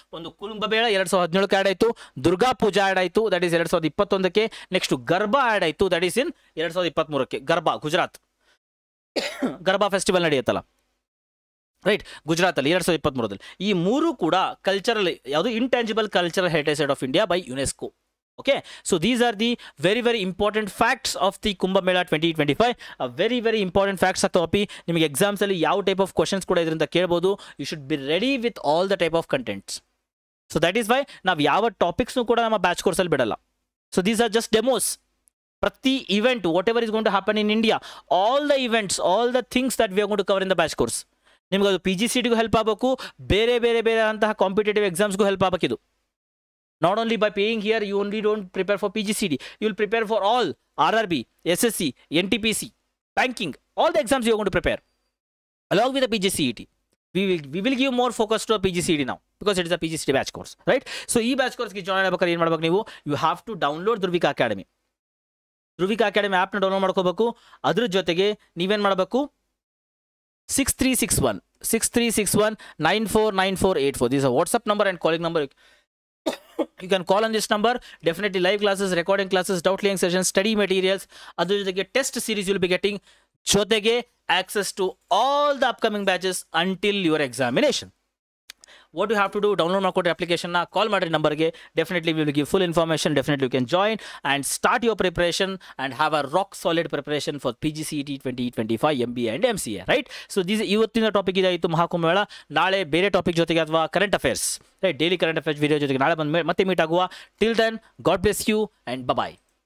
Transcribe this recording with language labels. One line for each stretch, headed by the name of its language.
Kannada: ಒಂದು ಕುಂಭಮೇಳ 2017ಕ್ಕೆ ಆ್ಯಡ್ ಆಯಿತು, ದುರ್ಗಾ ಪೂಜಾ ಆ್ಯಡ್ ಆಯಿತು, that is 2021ಕ್ಕೆ, next Garba add ಆಯಿತು, that is in 2023ಕ್ಕೆ. Garba Gujarat, Garba festival ನಡೆಯುತ್ತಲ್ಲ, right, ಗುಜರಾತಲ್ಲಿ 2023ರಲ್ಲಿ. ಈ ಮೂರು ಕೂಡ ಕಲ್ಚರಲ್ ಯಾವುದು? Intangible cultural heritage site of India by UNESCO.
English: Okay, so these are the very, very important facts of the Kumbh Mela 2025. Very, very important facts ಆಗ್ತಾವಪ್ಪಿ.
Kannada: ನಿಮಗೆ ಎಕ್ಸಾಮ್ಸಲ್ಲಿ ಯಾವ type of questions ಕೂಡ ಇದರಿಂದ ಕೇಳ್ಬೋದು.
English: You should be ready with all the type of contents.
Kannada: So that is Y ನಾವು ಯಾವ ಟಾಪಿಕ್ಸ್ನು ಕೂಡ ನಮ್ಮ batch ಕೋರ್ಸಲ್ಲಿ ಬಿಡಲ್ಲ.
English: So these are just demos. ಪ್ರತಿ event whatever is going to happen in India, all the events, all the things that we are going to cover in the batch course.
Kannada: ನಿಮ್ಗೆ ಅದು PGCETಗೂ help ಆಗಬೇಕು, ಬೇರೆ ಬೇರೆ ಬೇರೆ ಅಂತಹ competitive ಎಕ್ಸಾಮ್ಸ್ಗೂ help ಆಗಬೇಕಿದು.
English: Not only by paying here, you only don't prepare for PGCET. You will prepare for all RRB, SSC, NTPC, banking, all the exams you are going to prepare along with the PGCET. We will give more focus to a PGCET now because it is a PGCET batch course, right?
Kannada: So e batch course ಗೆ join ಆಗಬೇಕಾದ್ರೆ ಏನು ಮಾಡಬೇಕು ನೀವು?
English: You have to download Dhruvika Academy.
Kannada: Dhruvika Academy app ನ download ಮಾಡ್ಕೋಬೇಕು. ಅದ್ರ ಜೊತೆಗೆ ನೀವೇನು ಮಾಡಬೇಕು? 6361 949484.
English: This is a WhatsApp number and calling number. You can call on this number. Definitely live classes, recording classes, doubt clearing sessions, study materials. Other than the test series you will be getting. Jotege access to all the upcoming batches until your examination. What you have to do, download Makoti application na, call my number ge. Definitely we will give full information. Definitely you can join and start your preparation and have a rock solid preparation for PGCET 2025 MBA and MCA, right?
Kannada: So this ಇವತ್ತಿನ topic ಇದಾಯಿತು ಮಹಾಕುಂಭಮೇಳ. ನಾಳೆ ಬೇರೆ topic ಜೊತೆಗೆ ಅಥವಾ current affairs, right, daily current affairs video ಜೊತೆಗೆ ನಾಳೆ ಬಂದು ಮತ್ತೆ ಮೀಟ್ ಆಗುವ.
English: Till then, God bless you and bye bye.